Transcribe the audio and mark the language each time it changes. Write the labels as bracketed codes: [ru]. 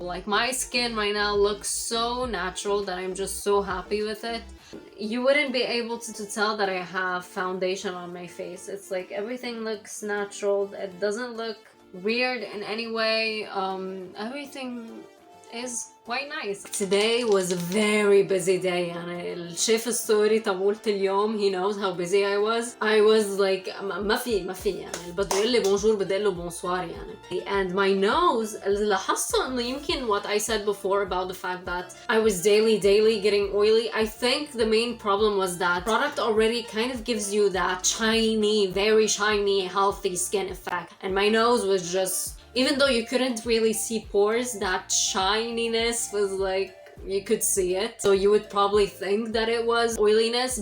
[en] Like my skin right now looks so natural that I'm just so happy with it. You wouldn't be able to tell that I have foundation on my face. It's like everything looks natural. It doesn't look weird in any way. Everything is quite nice. Today was a very busy day [ar] يعني اللي شاف الستوري تبعت اليوم [en] he knows how busy I was like [ar] ما في يعني اللي بده يقول لي بونجور بدي اقول له بونسوار يعني. [en] And my nose [ar] اللي لاحظته انه يمكن [en] what I said before about the fact that I was daily getting oily. I think the main problem was that product already kind of gives you that shiny, very shiny, healthy skin effect, and my nose was just, even though you couldn't really see pores, that shininess was like, you could see it, so you would probably think that it was oiliness.